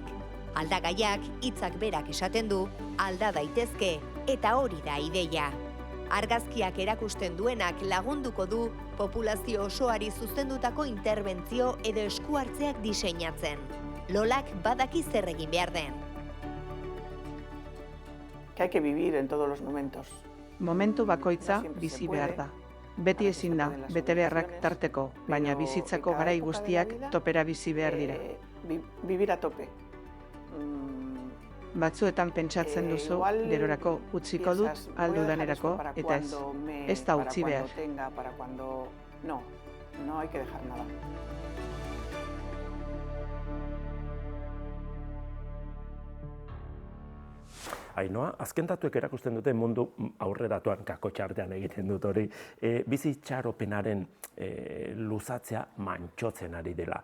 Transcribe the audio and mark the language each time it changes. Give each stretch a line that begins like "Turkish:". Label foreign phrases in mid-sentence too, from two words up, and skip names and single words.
Basque: Aldagaiak hitzak berak esaten du, alda daitezke, eta hori da ideia. Argazkiak erakusten duenak lagunduko du populazio osoari zuzendutako interbentzio edo eskuhartzeak diseinatzen. Lolak badaki zer egin behar den.
Spanish: Que hay que vivir en todos los momentos.
Basque: Momentu bakoitza bizi behar da. Beti ezin da, betebeharrak tarteko, baina bizitzako garai guztiak topera bizi behar dira.
Spanish: Vivir a tope.
Basque: Batzuetan pentsatzen duzu, gerorako utziko dut, aldudanerako, eta ez da utzi behar.
Spanish: No, no hay que dejar nada.
Basque: Ainhoa, azken datuek erakusten dute mundu aurreratuan kakotxa artean egiten dut hori, bizi itxaropenaren luzatzea mantxotzen ari dela.